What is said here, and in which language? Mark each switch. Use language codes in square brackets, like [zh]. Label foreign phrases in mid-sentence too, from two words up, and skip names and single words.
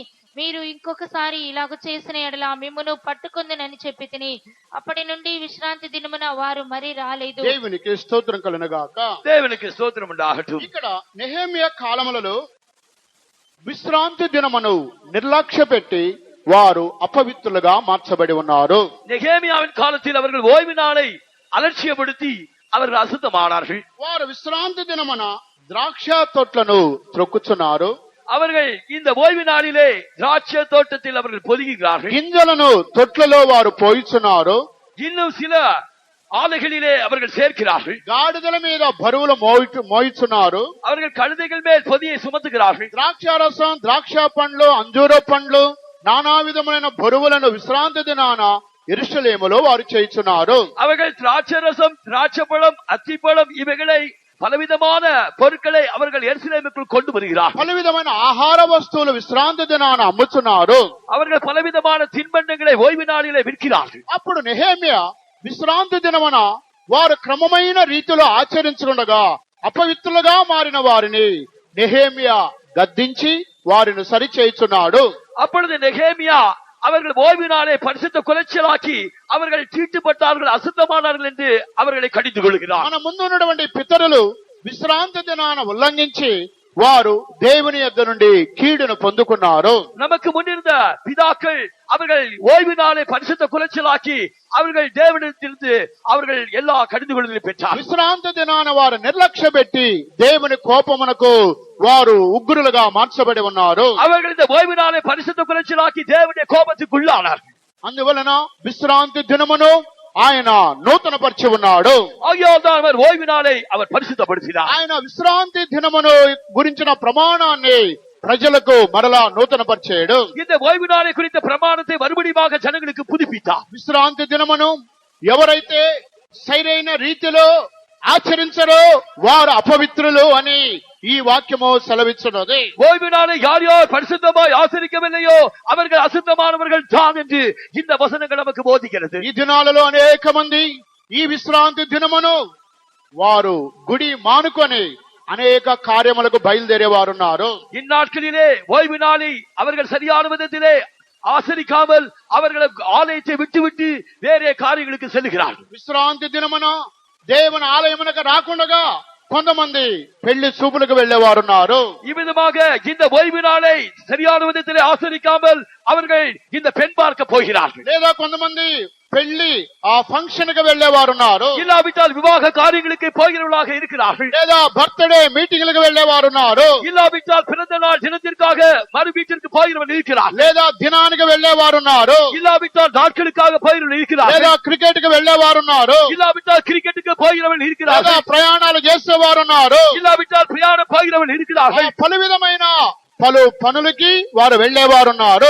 [te] మీరు ఇంకొకసారి ఇలాగ చేసిన ఎడల మిమ్మును పట్టుకుందనని చెప్పి తిని అప్పటి నుండి విశ్రాంతి దినమున వారు మరి రాలేదు. దేవునికి స్తోత్రం కలుగునుగాక. దేవునికి స్తోత్రం ఉండాలి. ఇక్కడ నెహెమియా కాలములలో విశ్రాంతి దినమును నిర్లక్ష్య పెట్టి వారు అపవిత్రులుగా మార్చబడి ఉన్నారు. [ta] நெகேமியாவின் காலத்தில் அவர்கள் ஓய்வு நாளை அலட்சியப்படுத்தி அவர்கள் அசுத்தமானார்கள். [te] వారు విశ్రాంతి దినమున ద్రాక్ష తొట్లను త్రొక్కుచున్నారు. [ta] அவர்கள் இந்த ஓய்வு நாளிலே திராட்சை தோட்டத்தில் அவர்கள் பொதுகிறார்கள். [te] గింజలను తొట్లలో వారు పోయిచున్నారు. [ta] இன்னும் சில ஆலைகளிலே அவர்கள் சேர்க்கிறார்கள். [te] గాడిదల మీద బరువులు మోయిచున్నారు. [ta] அவர்கள் கழுதைகள் மேல் பொதியை சுமத்துகிறார்கள். [te] ద్రాక్షారసం, ద్రాక్ష పండ్లు, అంజూర పండ్లు, నానా విధమైన బరువులను విశ్రాంతి దినాన యెరూషలేములో వారు చేయుచున్నారు. [ta] அவர்கள் திராட்சை ரசம், திராட்சை பழம், அத்திப்பழம் இவைகளை பலவிதமான பொருட்களை அவர்கள் எருசலேமுக்குள் கொண்டு வருகிறார். [te] పలు విధమైన ఆహార వస్తువులు విశ్రాంతి దినాన అమ్ముచున్నారు. [ta] அவர்கள் பலவிதமான தின்பண்டங்களை ஓய்வு நாளிலே விற்கிறார்கள். [te] అప్పుడు నెహెమియా విశ్రాంతి దినమున వారు క్రమమైన రీతిలో ఆచరించుకుండగా అపవిత్రులుగా మారిన వారిని నెహెమియా గద్దించి వారిని సరిచేయుచున్నాడు. [ta] அப்பொழுது நெகேமியா அவர்கள் ஓய்வு நாளை பரிசுத்த குலைச்சலாக்கி அவர்கள் தீட்டுப்பட்டார்கள், அசுத்தமானார்கள் என்று அவர்களை கடிந்து கொள்கிறார். [te] మన ముందు ఉన్నటువంటి పితరులు విశ్రాంతి దినాన ఉల్లంఘించి వారు దేవుని యొద్ద నుండి కీడును పొందుకున్నారు. [ta] நமக்கு முன்னிருந்த பிதாக்கள் அவர்கள் ஓய்வு நாளை பரிசுத்த குலைச்சலாக்கி அவர்கள் தேவனிடத்திலிருந்து அவர்கள் எல்லா கடிந்து கொள்ளுதலை பெற்றார். [te] విశ్రాంతి దినాన వారు నిర్లక్ష్య పెట్టి దేవుని కోపమునకు వారు ఉగ్రులుగా మార్చబడి ఉన్నారు. [ta] அவர்கள் இந்த ஓய்வு நாளை பரிசுத்த குலைச்சலாக்கி தேவனுடைய கோபத்துக்குள்ளானார். [te] అందువలన విశ్రాంతి దినమును ఆయన నూతన పరిచి ఉన్నాడు. [ta] ஆகையால்தான் அவர் ஓய்வு நாளை அவர் பரிசுத்தப்படுத்தினார். [te] ఆయన విశ్రాంతి దినమును గురించిన ప్రమాణాన్ని ప్రజలకు మరలా నూతన పరిచాడు. [ta] இந்த ஓய்வு நாளை குறித்த பிரமாணத்தை மறுபடியும் ஜனங்களுக்கு புதுப்பித்தார். [te] విశ్రాంతి దినమును ఎవరైతే సరైన రీతిలో ఆచరించరో వారు అపవిత్రులు అని ఈ వాక్యము సెలవిస్తున్నది. [ta] ஓய்வு நாளை யார் யார் பரிசுத்தமாய் ஆசரிக்கவில்லையோ அவர்கள் அசுத்தமானவர்கள் தான் என்று இந்த வசனங்கள் நமக்கு போதிக்கிறது. [te] ఈ దినాలలో అనేక మంది ఈ విశ్రాంతి దినమును వారు గుడి మానుకొని అనేక కార్యములకు బయలుదేరే వారు ఉన్నారు. [ta] இந்நாட்களிலே ஓய்வு நாளை அவர்கள் சரியான விதத்திலே ஆசரிக்காமல் அவர்கள் ஆலயத்தை விட்டுவிட்டு வேறே காரியங்களுக்கு செல்கிறார்கள். [te] విశ్రాంతి దినమున దేవుని ఆలయమునకు రాకుండా కొంతమంది పెళ్లి చూపులకు వెళ్లేవారున్నారు. [ta] ఈ విధமாக இந்த ஓய்வு நாளை சரியான விதத்திலே ஆசரிக்காமல் அவர்கள் இந்த பெண் பார்க்க போகிறார்கள். [te] లేదా కొంతమంది పెళ్లి ఆ ఫంక్షన్ కి వెళ్లేవారున్నారు. [ta] இல்லாவிட்டால் விவாக காரியங்களுக்கு போகிறவர்களாக இருக்கிறார்கள். [te] లేదా [en] birthday meetingలకు [te] వెళ్లేవారున్నారు. [ta] இல்லாவிட்டால் பிறந்த நாள் தினத்திற்காக மறு வீட்டிற்கு போகிறவர்கள் இருக்கிறார்கள். [te] లేదా దినానికి వెళ్లేవారున్నారు. [ta] இல்லாவிட்டால் நாட்களுக்காக போகிறவர்கள் [te] లేదా [ta] இருக்கிறார்கள். [te] క్రికెట్ కి వెళ్లేవారున్నారు. [ta] இல்லாவிட்டால் கிரிக்கெட்டுக்கு போகிறவர்கள் [te] లేదా [ta] இருக்கிறார்கள். [te] ప్రయాణాలు చేసేవారున్నారు. [ta] இல்லாவிட்டால் பிரயாணம் போகிறவர்கள் இருக்கிறார்கள். [te] పలు విధమైన పలు పనులకి వారు వెళ్లేవారున్నారు.